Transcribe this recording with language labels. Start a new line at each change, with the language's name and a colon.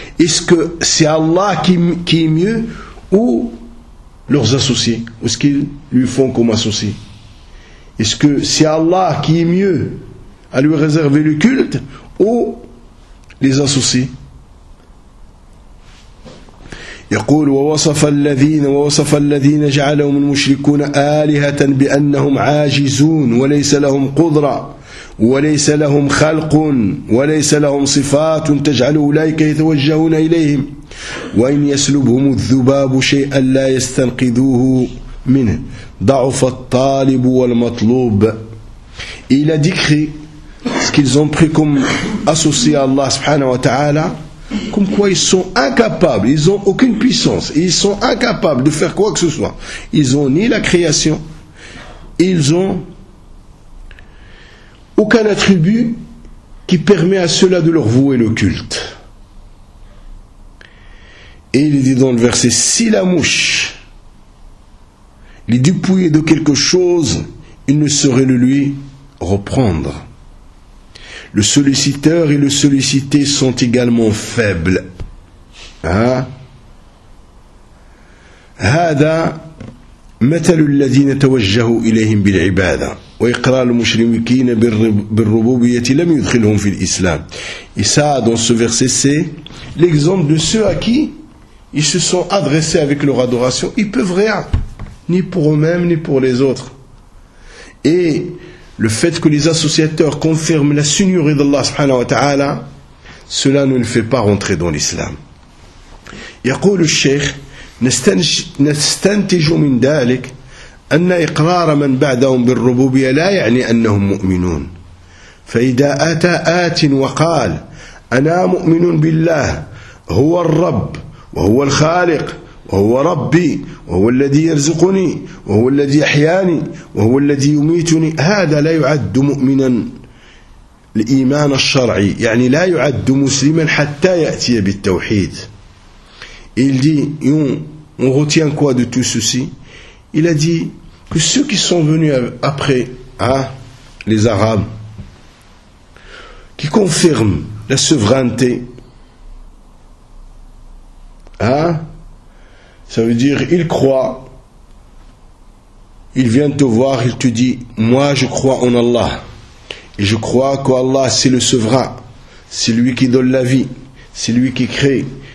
French: Est-ce que c'est Allah qui est mieux ou leurs associés, ou ce qu'ils lui font comme associés. Est-ce que c'est Allah qui est mieux à lui réserver le culte, ou les associés ?
Arabic: يقول ووصف الذين جعلهم المشركون آلهة بأنهم عاجزون وليس لهم قدرة وليس لهم خلق وليس لهم صفات تجعل أولئك يتوجهون إليهم وإن يسلبهم الذباب شيئا لا يستنقذوه منه ضعف الطالب والمطلوب إلى ذكر
French: ce qu'ils ont pris comme associé à Allah subhanahu wa ta'ala comme quoi ils sont incapables, ils n'ont aucune puissance, ils sont incapables de faire quoi que ce soit. Ils n'ont ni la création, ils n'ont aucun attribut qui permet à ceux-là de leur vouer le culte. Et il dit dans le verset, si la mouche les dépouillait de quelque chose, il ne saurait le lui reprendre. Le solliciteur et le sollicité sont également faibles.
Arabic: هذا مثل الذين توجهوا إليهم بالعبادة وإقرار المشركين بالربوبية لم يدخلهم في الإسلام.
French: Et ça, dans ce verset, c'est l'exemple de ceux à qui ils se sont adressés avec leur adoration. Ils peuvent rien, ni pour eux-mêmes, ni pour les autres. Et le fait que les associateurs confirment la seigneurie d'Allah subhanahu wa ta'ala, cela ne le fait pas rentrer dans l'islam.
Arabic: يقول الشيخ نستنتج من ذلك أن إقرار من بعدهم بالربوبية لا يعني أنهم مؤمنون. فإذا أتى آت وقال أنا مؤمن بالله هو الرب وهو الخالق وهو ربي وهو الذي يرزقني وهو الذي أحياني وهو الذي يميتني. هذا لا يعد مؤمنا الإيمان الشرعي، يعني لا يعد مسلما حتى يأتي بالتوحيد.
French: Il dit, on retient quoi de tout ceci? Il a dit que ceux qui sont venus après les Arabes, qui confirment la souveraineté, ça veut dire ils croient, ils viennent te voir, ils te disent, moi je crois en Allah, et je crois qu'Allah c'est le souverain, c'est lui qui donne la vie, c'est lui qui crée.